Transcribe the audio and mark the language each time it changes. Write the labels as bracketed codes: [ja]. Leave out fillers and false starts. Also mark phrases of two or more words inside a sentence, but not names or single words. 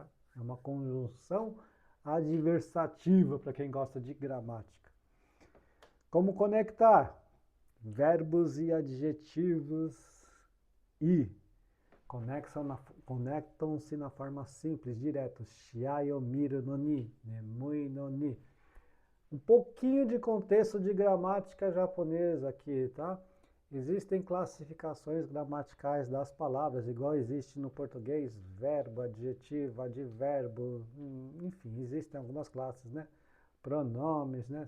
[pt] É uma conjunção adversativa para quem gosta de gramática. Como conectar? Verbos e adjetivos e conectam-se na forma simples, direto. [ja] 試合見るのに、眠いのに. [pt] Um pouquinho de contexto de gramática japonesa aqui, tá? Existem classificações gramaticais das palavras, igual existe no português, verbo, adjetivo, advérbio, enfim, existem algumas classes, né? Pronomes, né?